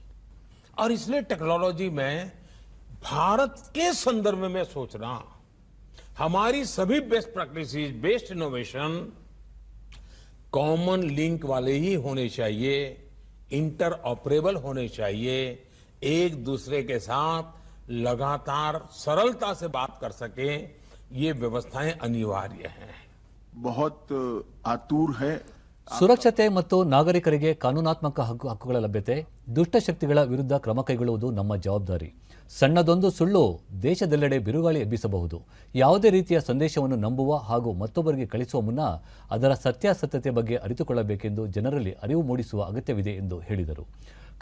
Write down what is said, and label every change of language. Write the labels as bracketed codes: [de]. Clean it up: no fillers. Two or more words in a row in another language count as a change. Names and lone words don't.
[hi] और इसलिए टेक्नोलॉजी में भारत के संदर्भ में मैं सोच रहा, हमारी सभी [en] best practices, best innovation common link [hi] वाले ही होने चाहिए, [en] inter operable [hi] होने चाहिए, एक दूसरे के साथ लगातार सरलता से बात कर सके, ये व्यवस्थाएं अनिवार्य हैं। बहुत आतुर है। [kn] ಸುರಕ್ಷತೆ ಮತ್ತು ನಾಗರಿಕರಿಗೆ ಕಾನೂನಾತ್ಮಕ ಹಕ್ಕುಗಳ ಲಭ್ಯತೆ, ದುಷ್ಟಶಕ್ತಿಗಳ ವಿರುದ್ಧ ಕ್ರಮ ಕೈಗೊಳ್ಳುವುದು ನಮ್ಮ ಜವಾಬ್ದಾರಿ. ಸಣ್ಣದೊಂದು ಸುಳ್ಳು ದೇಶದೆಲ್ಲೆಡೆ ಬಿರುಗಾಳಿ ಎಬ್ಬಿಸಬಹುದು. ಯಾವುದೇ ರೀತಿಯ ಸಂದೇಶವನ್ನು ನಂಬುವ ಹಾಗೂ ಮತ್ತೊಬ್ಬರಿಗೆ ಕಳಿಸುವ ಮುನ್ನ ಅದರ ಸತ್ಯಾಸತ್ಯತೆ ಬಗ್ಗೆ ಅರಿತುಕೊಳ್ಳಬೇಕೆಂದು ಜನರಲ್ಲಿ ಅರಿವು ಮೂಡಿಸುವ ಅಗತ್ಯವಿದೆ ಎಂದು ಹೇಳಿದರು.